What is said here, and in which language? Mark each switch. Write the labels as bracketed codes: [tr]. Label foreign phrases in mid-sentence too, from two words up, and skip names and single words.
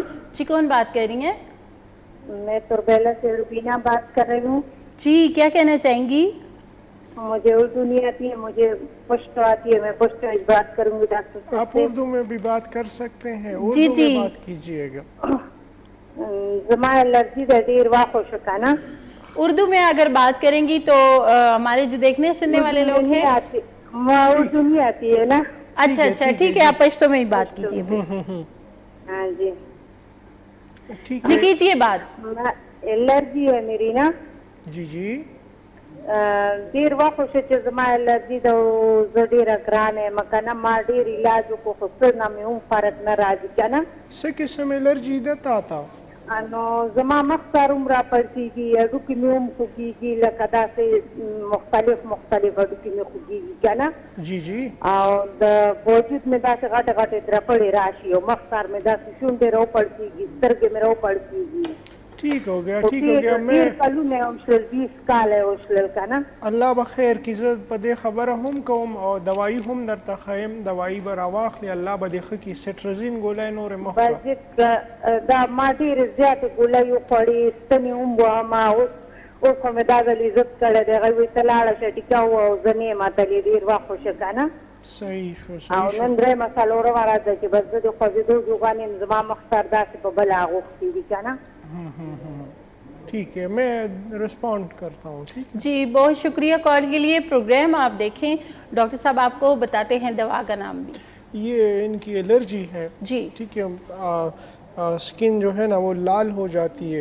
[ur] جی کون بات کر رہی ہیں؟ میں تربیلا سے روبینہ بات کر رہی ہوں. جی کیا کہنا چاہیں گی؟ مجھے اردو نہیں آتی ہے، مجھے پشتو آتی ہے. میں پشتو بات کروں گی ڈاکٹر صاحب آپ سے. اردو میں بھی بات کر سکتے ہیں، جی اردو جی میں بات کیجئے گا. [ps] زما الرجی دا دیر واخ ہو شکا نا. [ur] اردو میں اگر بات کریں گی تو ہمارے جو دیکھنے سننے والے اردو میں لوگ ہیں. نہیں آتی، اردو نہیں آتی ہے نا. اچھا اچھا ٹھیک ہے، آپ پشتو میں ہی بات پشتو کیجئے میں. پھر. ہاں جی ٹھیک جی ہے. کیجئے بات. الرجی ہے میری نا. جی جی [ps] ډیر وخت شو چې زما الرجي د زه ډیره ګرانه یم که نه، ما ډیر علاج وکړو خو څه نه مې هم فرق نه راځي که نه. څه قسم الرجي ده تا ته؟ نو زما مخ سر هم را پړسېږي، هډوکي مې هم خوږېږي، لکه داسې مختلف هډوکي مې خوږېږي که نه. [ur] جی جی [ps] او د وجود مې داسې غټې غټې درپړې راشي او مخ سر مې داسې شونډې راوپړسېږي، سترګې مې راوپړسېږي. [ur] ٹھیک ہو گیا ٹھیک ہو گیا. میں [ps] ډېر کلونه یې وشلل، 20 کاله یې وشلل که نه. الله به خیر کړي. زه په دې خبره هم کوم او دوايي هم درته ښیم. دوايي به راواخلې، الله به دې ښه کړي. سټرزین ګولۍ نورې مه خوره. بس دا ما ډېرې زیاتې ګولۍ وخوړې، ستنې هم وهمه. اوس خو مې دا ځل عزت کړی دی. هغوی وایي ته لاړه شه ټیکه ووهه او زه نه یم اتلې، ډېر وخت خو شه که نه. صحیح شو او صحیح شو. نن درېیمه څلورمه ورځ ده چې بس زه د خوځېدو جوګان یم. زما مخ سر داسې په بله اغوښتي دي که نه. [ur] ٹھیک ہے، میں رسپونڈ کرتا ہوں. ٹھیک ہے جی بہت شکریہ کال کے لیے. پروگرام آپ دیکھیں، ڈاکٹر صاحب آپ کو بتاتے ہیں دوا کا نام بھی. یہ ان کی الرجی ہے. جی ٹھیک ہے. اسکن جو ہے نا وہ لال ہو جاتی ہے،